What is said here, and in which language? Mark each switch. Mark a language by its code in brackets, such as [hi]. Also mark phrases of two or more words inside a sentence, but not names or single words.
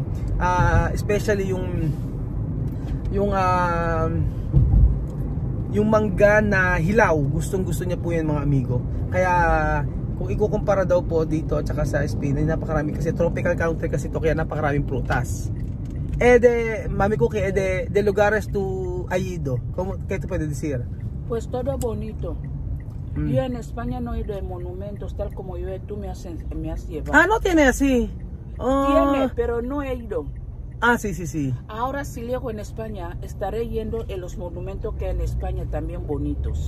[tl] Especially yung mangga na hilaw, gustong-gusto niya po yan mga amigo. Kaya kung ikukumpara daw po dito at saka sa Spain, ay napakarami kasi tropical country kasi ito, kaya napakaraming prutas. Mami Cookie, [es] de lugares tu ido, ¿qué te puedes decir? Pues todo bonito. Yo en España no he ido de monumentos tal como tú me has llevado. No tiene así. Tiene, pero no he ido. Sí. Ahora si llego en España, estaré yendo en los monumentos que hay en España también bonitos.